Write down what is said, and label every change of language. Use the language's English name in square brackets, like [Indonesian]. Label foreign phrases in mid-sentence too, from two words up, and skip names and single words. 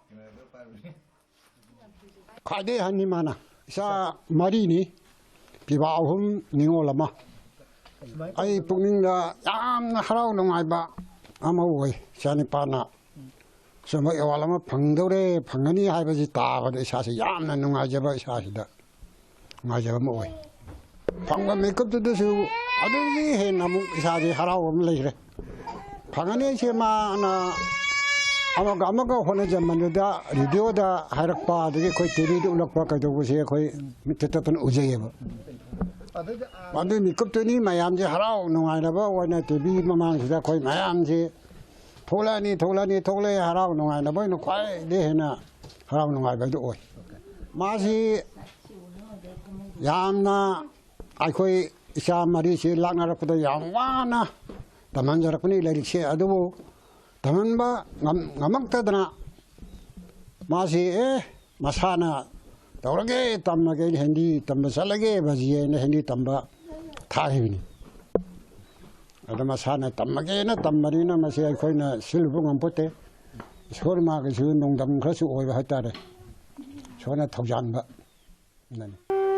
[Manipuri] खादे हनी माना इसा मरी नी पिबा अहुम निंगोल अमा आई पुनिंगदा यामना हराव नुंगाइबा अमा ओइ सानिपाना सम एवाल अमा फंगदौरे फंगनी हाइबजी ताबद इसासे यामना नुंगाइजबा इसासिदा नुंगाइजबा म ओइ फंगबा मेकअप दुदसु अदुनि हेन अमु इसासे हराव अम लेरे फंगनी से माना अमग होने जमनुदा रेडियोदा हारकपा अदगी कोई टीवी उलकपा कदोबसे कोई मिततपन उजेयब अदु मिकपतनी मयाम जे हराव नुंगाइनबा ओइना टीवी ममांगसिदा कोई मयाम जे थोलानी थोले हराव नुंगाइनबा नो खाय देहना हराव नुंगाइबा दो ओइ मासी यामना आखोई इसा मरी से लांगरपदा याम वाना तमंजरपनी लरिसे अदुबो तमनबा ngamaktadana masi masana tawrage tamage hindi tamba salage bajiye na hindi tamba thahibini ada masana tamage na tammarina masi khoina silbu ngampote sorma ge su nongdam khrasu oiba hatare sona thawjanba nani